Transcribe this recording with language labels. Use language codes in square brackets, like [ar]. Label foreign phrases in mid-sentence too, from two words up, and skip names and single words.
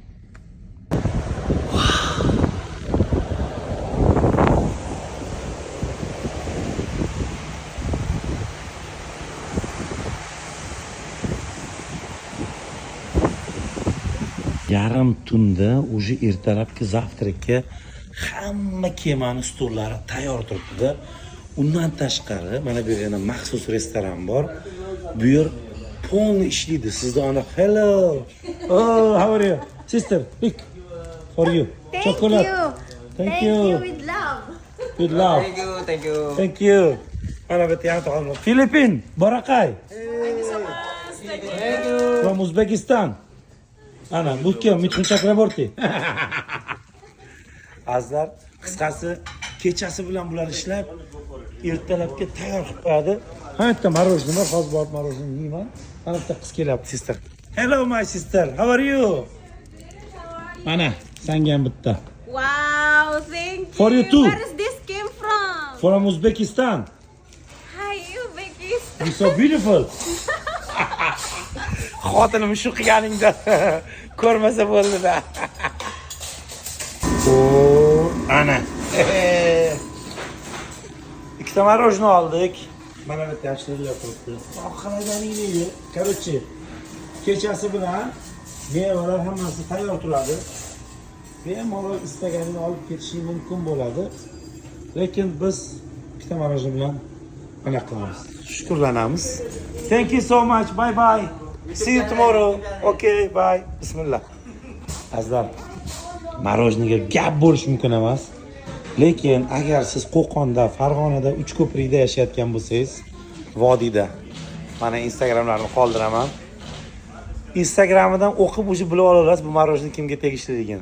[uz] Yarim tunda уже ertalabki zavtrakka hamma kemani stollari tayyor turibdi-da. Undan tashqari mana bu yerda maxsus restoran bor. Bu yer polni ishlaydi. Sizda ana hello. [en] Oh, how are you? Sister, look for you. Chocolate. Thank you. With love. With love. Thank you. Thank you. [uz] Mana bu yerda taom. Filipin, Barakay. [en] From Uzbekistan. [uz] Ana, bu kim? Mitxun Chakraborti. Azizlar, qisqasi kechasi bilan bular ishlab, ertalabga tayyor qilib qo'yadi. Ha, bitta marojniy bor, hozir borib marojniy yeyman. Mana bitta qiz kelyapti, sister. [en] Hello my sister, how are you? Mana, senga ham bitta. Wow, thank you. For you too. Where is this came from? From Uzbekistan. Hi, Uzbekistan. You're so beautiful. [uz] Xotinim shu qilganingda ko'rmasa bo'ldi-da. O, ana. Ikkita marojniy oldik. Mana bu yaxshilar turibdi. Xonadoningni, короче, kechasi bilan mevalar hammasi tayyor turadi. Bemalol istaganingni olib ketishing mumkin bo'ladi. Lekin biz ikkita marojniy bilan mana qilamiz. Shukrlanamiz. [en] Thank you so much. Bye bye. See you tomorrow. Okay, bye. [uz] Bismillah. Azizlar, marojniga gap bo'lish mumkin emas. Lekin agar siz Qo'qonda, Farg'onada, Uchko'prikda yashayotgan bo'lsangiz, vodiyda mana Instagramlarimni qoldiraman. Instagramidan o'qib o'sha bilib olasiz bu marojniy kimga tegishliligini.